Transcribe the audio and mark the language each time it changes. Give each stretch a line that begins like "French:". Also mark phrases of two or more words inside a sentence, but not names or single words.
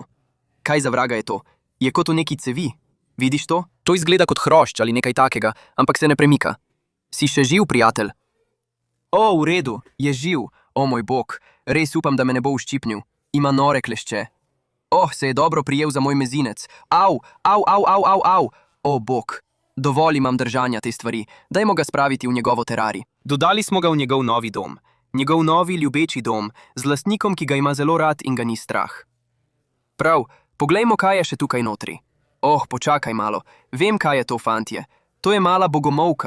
Slovenian: Kaj za vraga je to? Je kot v neki cevi. Vidiš to? to izgleda kot hrošč ali nekaj takega, Ampak se ne premika. Si še živ, prijatelj? O, v redu, je živ. O moj bog, res upam, da me ne bo uščipnil. Ima nore klešče. Oh, se je dobro prijel za moj mezinec. Au, au, au, au, au, au. O bog, dovolj imam držanja te stvari. Dajmo ga spraviti v njegovo terarij. Dodali smo ga v njegov novi dom. Njegov novi, ljubeči dom, z lastnikom, ki ga ima zelo rad in ga ni strah. Prav, poglejmo, kaj je še tukaj notri. Oh, počakaj malo. Vem, kaj je to, fantje. To je mala bogomovka.